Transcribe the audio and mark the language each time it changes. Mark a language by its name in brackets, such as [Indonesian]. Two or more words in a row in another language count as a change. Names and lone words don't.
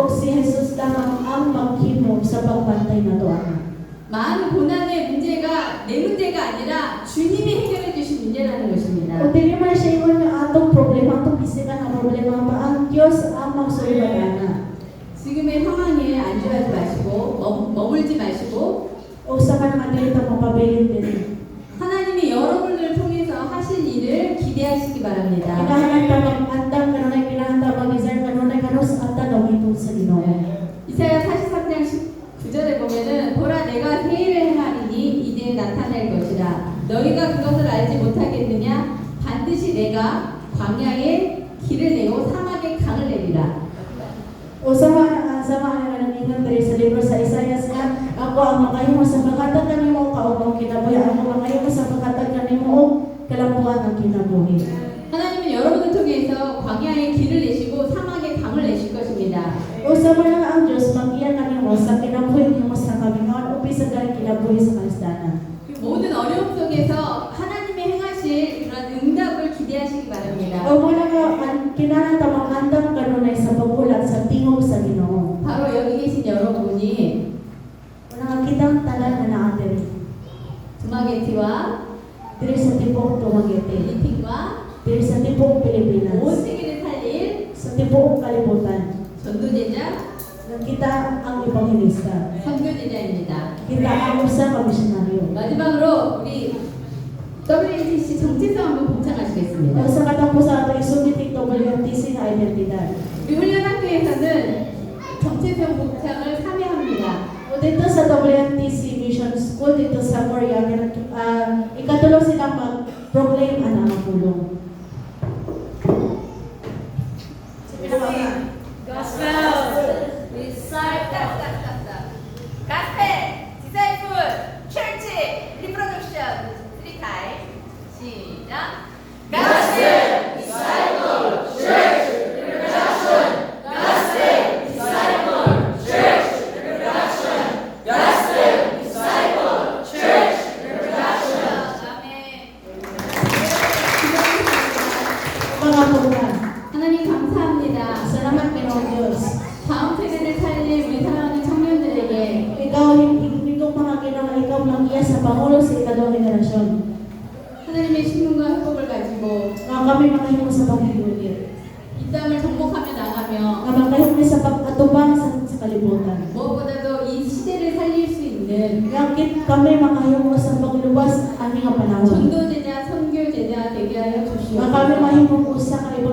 [Cebuano] O si Jesus lamang ang maghimo sa pagbantay nato ana. [Korean] 많은 고난의 문제가 내 문제가 아니라 주님이 해결해 주신 문제라는 것입니다. [Cebuano] O dili man siya ingon nga atong problema, atong bisikan ang problema pa ang Dios ang magsulod ana. [Korean] 지금의 상황에 안주하지 마시고 머물지 마시고 [Cebuano] O sa kanang dili ta mapabilin din. [Korean] 하나님이 여러분을 통해서 하실 일을 기대하시기 바랍니다. [Cebuano] Kinahanan ta mag-andam kanunay kinahanglan mag-isar kanunay kanos ata gawin sa Ginoo. [Korean] 이사야 43장 19절에 보면은 보라 내가 새 일을 행하리니 이내 나타날 것이라 너희가 그것을 알지 못하겠느냐 반드시 내가 광야에 길을 내고 사막에 강을 내리라. [Cebuano] O sama nga nangingan diri sa libro sa Isaias nga ako ang makahimo sa paghatag kanimo kaupang kinabuhi ako makahimo sa paghatag kanimo og kalampuan ang kinabuhi. [Korean] 하나님은 여러분을 통해서 광야에 길을 내시고 사막에 강을 내실 것입니다. [Cebuano] O sama nga ang Dios magiya kanimo sa kinabuhi nimo sa kamingawan o bisan dali kinabuhi sa kalisdanan. [Korean] 그 모든 어려움 속에서 하나님의 행하실 그런 응답을 기대하시기 바랍니다. [Cebuano] O muna nga kinahanglan ta mag-andam kanunay sa pagulat sa tingog sa Ginoo. [Korean] 바로 여기 계신 여러분이 [Cebuano] Una nga kitang tanan na naa diri. [Korean] 두마게티와 [Cebuano] Diri sa tibuok Dumaguete, [Korean] 필리핀과 [Cebuano] diri sa tibuok [Korean] 온 [Cebuano] Pilipinas, [Korean] 세계를 살릴 [Cebuano] sa tibuok kalibutan. [Korean] 전도제자, [Cebuano] Nga kita ang ebanghelista. [Korean] 선교제자입니다. [Cebuano] Kita ang usa ka misyonaryo. [Korean] 마지막으로 우리 WNTC 정체성 한번 봉창하시겠습니다. [Cebuano] O sa katapusan ato isugit ito WMTC nga identidad. [Korean] 우리 훈련학교에서는 정체성 봉창을 3회 합니다. [Cebuano] O dito sa WMTC Mission School dito sa Korea, ikatulong silang mag-proclaim ang mga pulong. [English] Gospel, Gospel, disciple, church, reproduction, 3 time 시작. Gospel, disciple, church, reproduction, gospel, disciple, church, reproduction, gospel, disciple, church, reproduction. [Korean] 아멘. [Cebuano] Mga pulong. [Korean] 하나님 감사합니다. [Cebuano] Salamat Pinoong Diyos. [Korean] 다음 세대를 살릴 우리 사랑하는 청년들에게 [Cebuano] Ikaw, itong mga ginawa, ikaw magiya sa Pangulo sa ikadawang henerasyon. [Korean] 하나님의 신분과 회복을 가지고 [Cebuano] Nga kami makahimo sa paghibulir. [Korean] 이 땅을 정복하며 나가며 [Cebuano] Nga makahimo sa pag-atubang sa kalibutan. [Korean] 무엇보다도 이 시대를 살릴 수 있는 [Cebuano] Nga kami makahimo sa pagluwas ani nga panahon. [Korean] 전도제자, 선교제자 되게 하여 [Cebuano] Nga [Korean] 주시옵소서. [Cebuano] kami mahimong usa ka